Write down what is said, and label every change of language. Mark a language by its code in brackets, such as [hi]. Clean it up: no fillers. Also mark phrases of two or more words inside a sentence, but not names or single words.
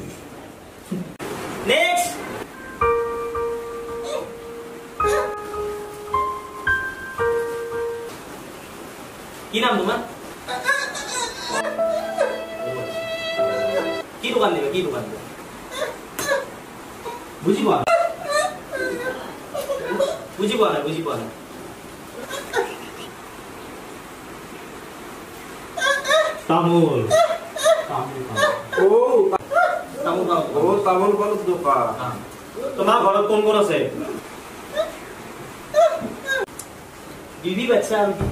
[bn] নেক্সট কি নাম তোমার কি দোকান দিবে কি দোকান দিবে বুঝি পাওয়া না তামুল [as] তামোল পালৰ দোকান তোমাৰ ঘৰত কোন কোন আছে বিবি বাচ্চা আৰু কি